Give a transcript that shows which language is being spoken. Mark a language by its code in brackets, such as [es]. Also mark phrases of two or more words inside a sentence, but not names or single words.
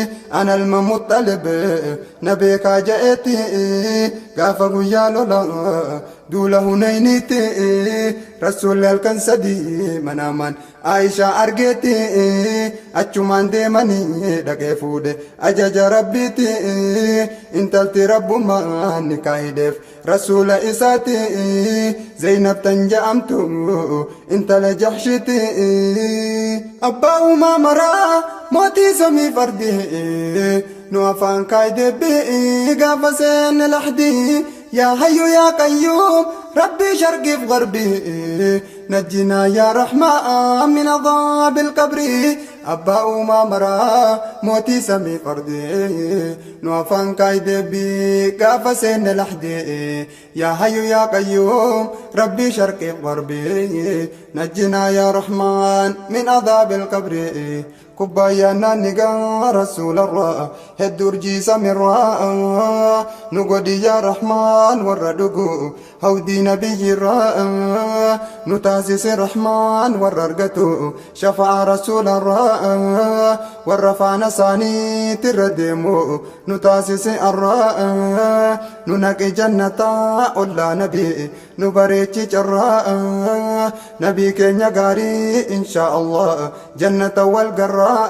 [om] ana ilma Muxxalib na beekaa ja'eeti, gaafa guyyaa lola duula Hunayniiti, rasuulli halkan sadii manaamaan Aishaa argeeti, achumaan deemanii dhaqee fuudhe ajaja Rabbiiti, intalti Rabbummaa ni kaahideef rasuula isaati, Zaynab tan ja'amtu intala Jahshiiti. Abbaa uumaa maraa mootii samii fardi, nu afaan kaayidee bi'i gaafa seenne lahdi. [ar] يا حي يا قيوم ربي شرقي في غربي نجنا يا رحمن من عذاب القبر. [om] Abbaa uumaa maraa mootii samii fardi, nu afaan kaayidee bi'i gaafa seenne lahdi. [ar] يا حي يا قيوم ربي شرقي في غربي نجنا يا رحمن من عذاب القبر. [om] Kubbaayyaa naanni gaa Rasuularraa hedduu urjii samiirraa, nu godhi yaa Rahmaan warra dhugu hawdii nabiyyirraa, nu taasise Rahmaan warra argatu shafaa Rasuularraa, warra faana isaaniitti irra deemu nu taasise arraa, nu naqi jannataa ollaa nabi nu bareechi carraa, nabi keenya gaarii [ar] إن شاء الله [om] jannata wal garraa,